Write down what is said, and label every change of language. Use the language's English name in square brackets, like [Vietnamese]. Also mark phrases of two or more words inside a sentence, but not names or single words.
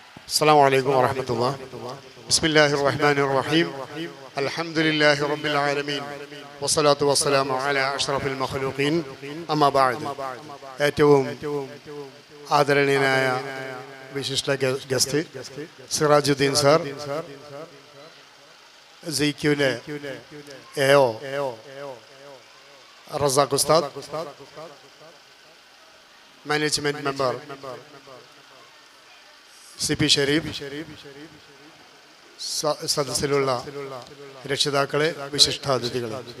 [Arabic] السلام عليكم ورحمة الله. بسم الله الرحمن الرحيم. الحمد لله رب العالمين والصلاة والسلام على أشرف المخلوقين. أما بعد. [Malayalam] ഏറ്റവും ആദരണീയനായ വിശിഷ്ട ഗസ്റ്റ് സിറാജുദ്ദീൻ സാർ, സിക്യുലെ എഒ റസാഖ് ഉസ്താദ്, [English] management member [Malayalam] CP ഷരീഫ്, സദസ്സിലുള്ള രക്ഷിതാക്കളെ, വിശിഷ്ടാതിഥികളെ,